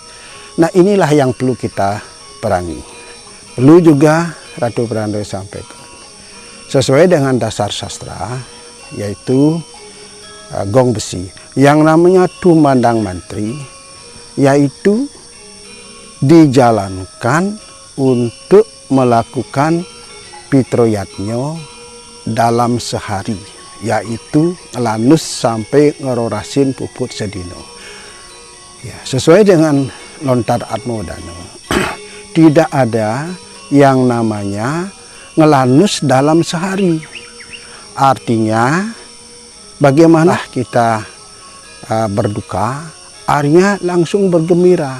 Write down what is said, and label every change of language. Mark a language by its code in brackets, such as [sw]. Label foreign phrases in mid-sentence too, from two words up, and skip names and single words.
[id] Nah, inilah yang perlu kita perangi. Perlu juga Ratu Pranda sampaikan sesuai dengan dasar sastra, yaitu gong besi yang namanya tumandang mantri, yaitu dijalankan untuk melakukan pitroyatnya dalam sehari, yaitu lanus sampai [ban] ngerorasin puput sedino. [id] Ya, sesuai dengan lontar Atmodana, tidak ada yang namanya ngelanus dalam sehari. Artinya bagaimana kita berduka, artinya langsung bergembira.